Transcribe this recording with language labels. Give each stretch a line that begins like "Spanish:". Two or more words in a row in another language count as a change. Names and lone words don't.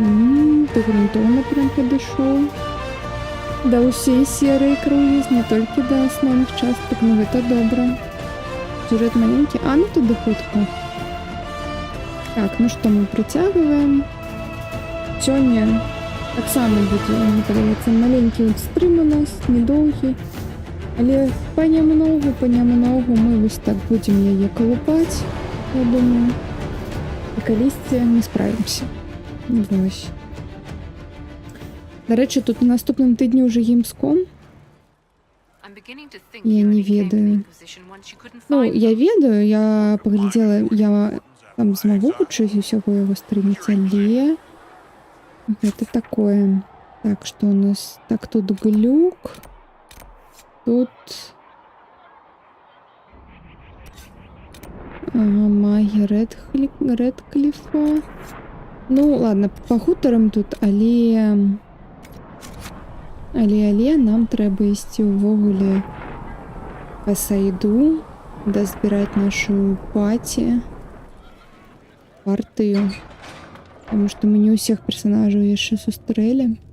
Belarusian: Ты грунтоўна прям падышоў. Да ўсей серыі Crysis, не толькі да асноўных частак, ну гэта добра. Сюжэт маленькі, ну туды хутка. Так, ну што, мы працягваем.
Ukrainian: Сёння Так само буде, мені подобається. Маленький от стрим у нас, недовгий. Але понемногу ми ось так будемо її колупати, я думаю. І колись ми справимося. Не бойся. До речі, тут на наступному тижні вже Gamescom.
Belarusian: Я не ведаю. Ну, я ведаю,
Ukrainian: я поглядела, я там змогу чуть усього його стрімити, але
Russian: это такое. Так, что у нас? Так, тут глюк. Тут... Ага, магия Редклифа. Ну, ладно, по хуторам тут,
Belarusian: але нам треба ісці увогуле по сайду,
Russian: дозбирать нашу партию. Потому что мы не у всех персонажей еще сустрели.